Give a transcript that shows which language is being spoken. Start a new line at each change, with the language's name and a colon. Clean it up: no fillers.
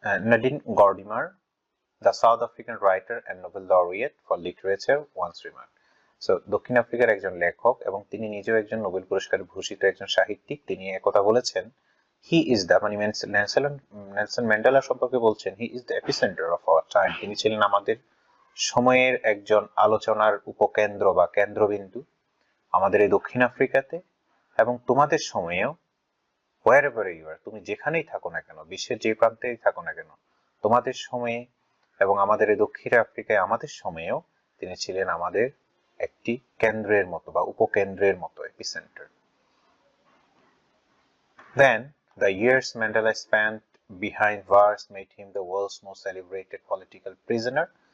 English: Nadine Gordimer, the South African writer and Nobel laureate for literature, once remarked.
Bangla: So দক্ষিণ আফ্রিকার একজন লেখক এবং তিনি নিজেও একজন নোবেল পুরস্কারে ভূষিত একজন সাহিত্যিক, তিনি একথা বলেছেন,
English: he is the,
Bangla: মানে নেলসন ম্যান্ডেলা সম্পর্কে বলছেন,
English: he is the epicentre of our time,
Bangla: তিনি ছিলেন আমাদের সময়ের একজন আলোচনার উপকেন্দ্র বা কেন্দ্রবিন্দু আমাদের এই দক্ষিণ আফ্রিকাতে, এবং তোমাদের সময়েও
English: wherever you are,
Bangla: তুমি যেখানেই থাকো না কেন, বিশ্বের যে প্রান্তেই থাকো না কেন, তোমাদের সময়ে এবং আমাদের এই দক্ষিণ আফ্রিকায় আমাদের সময়েও তিনি ছিলেন আমাদের একটি কেন্দ্রের মতো বা উপকেন্দ্রের মতো, epicentre.
English: Then the years Mandela spent behind bars made him the world's most celebrated political prisoner.